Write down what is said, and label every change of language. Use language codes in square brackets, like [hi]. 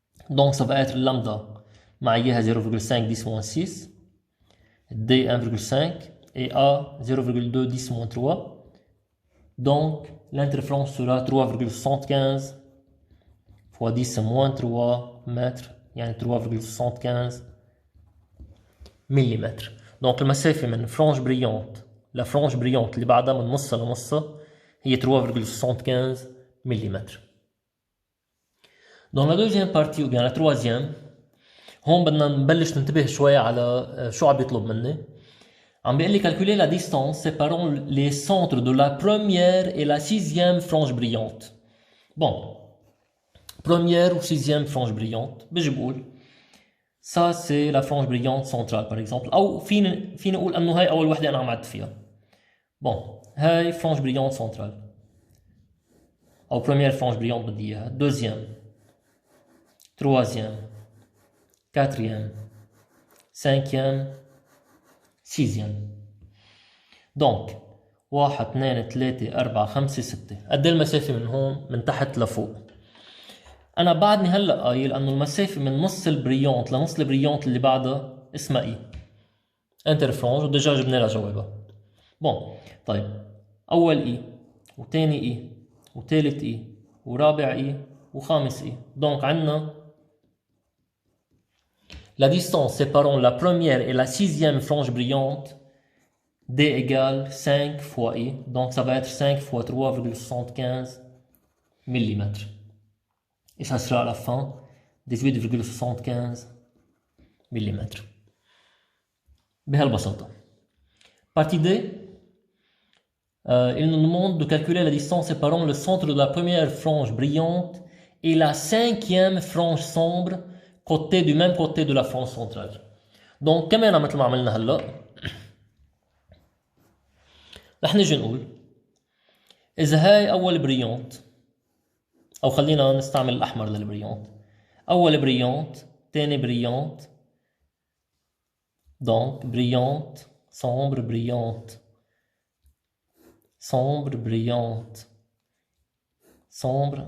[fr] Donc ça va être lambda [ar] مع إياها [fr] 0,5 10 moins 6, D 1,5 et A 0,2 10 moins 3. Donc l'interférence sera 3,75 fois 10 moins 3 mètres [ar] يعني 3,75 ملم. Donc المسافة من فرانج بريونت لفرانج بريونت اللي بعدها من نصها لنصها هي 3,75 ملم. [fr] Dans la deuxième partie ou bien la troisième، [ar] هون بدنا نبلش ننتبه شوي على شو عم بيطلب مني. عم بيقول لي [fr] calculer la distance séparant les centres de la première et la sixième frange brillante. Bon, première ou sixième frange brillante، [ar] بيجي بقول [fr] ça c'est la frange brillante centrale par exemple، [ar] أو فيني أقول إنه هاي أول وحدة أنا عم عد فيها. [fr] Bon, هاي frange brillante centrale أو première frange brillante [ar] بدي إياها، [fr] deuxième، troisième، quatrième، cinquième، sixième. Donc 1 2 3 4 5 6. [ar] قد ايه المسافة من هون من تحت لفوق؟ أنا بعدني هلا قايل إنه المسافة من نص البريونت لنص البريونت اللي بعدها اسمها إي انترفرونج، وديجا جبنا لها جوابها. بون طيب أول إي وثاني إي وثالث إي ورابع إي وخامس إي. [fr] دونك عندنا la distance séparant la première et la sixième frange brillante D égale 5 fois I. Donc ça va être 5 fois 3,75 mm. Et ça sera à la fin 18,75 mm. [ar] بهالبساطة. [fr] Partie D. Il nous demande de calculer la distance séparant le centre de la première frange brillante et la cinquième frange sombre côté du même côté de la frange centrale. [ar] Donc كمان مثل ما عملنا هلا رح نجي نقول إذا هاي أول بريونت، أو خلينا نستعمل الأحمر للبريونت، أول بريونت، تاني بريونت، [fr] donc brillante، sombre، brillante، sombre، [ar] brillante، sombre.